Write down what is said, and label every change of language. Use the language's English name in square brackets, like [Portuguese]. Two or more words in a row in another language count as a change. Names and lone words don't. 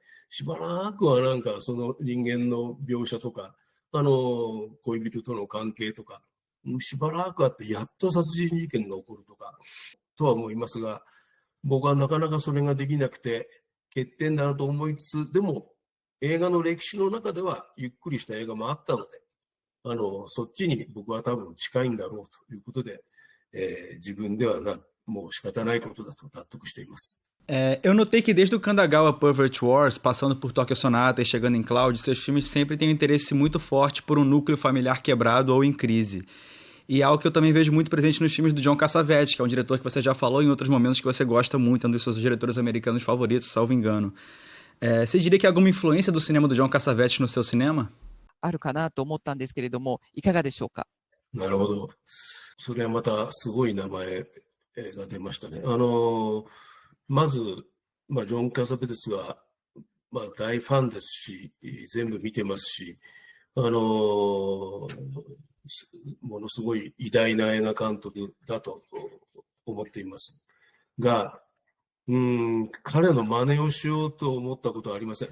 [Japanese] しばらくはなんかその人間の描写とか、恋人との関係とか、しばらくあってやっと殺人事件が起こるとか、とは思いますが、僕はなかなかそれができなくて、欠点だなと思いつつ、でも映画の歴史の中ではゆっくりした映画もあったので、そっちに僕は多分近いんだろうということで、自分ではもう仕方ないことだと納得しています。 [Portuguese] Eu notei que desde o Kandagawa Pervert Wars, passando por Tokyo Sonata e chegando em Cloud, seus filmes sempre têm um interesse muito forte por um núcleo familiar quebrado ou em crise. E é algo que eu também vejo muito presente nos filmes do John Cassavetes, que é um diretor que você já falou em outros momentos que você gosta muito, é um dos seus diretores americanos favoritos, salvo engano. Você diria que há alguma influência do cinema do John Cassavetes no seu cinema? [Japanese] あるかなと思ったんですけれども、いかがでしょうか。なるほど。それはまたすごい名前が出ましたね。まず、ジョン・キャサベテスは、大ファンですし、全部見てますし、ものすごい偉大な映画監督だと思っていますが、彼の真似をしようと思ったことはありません。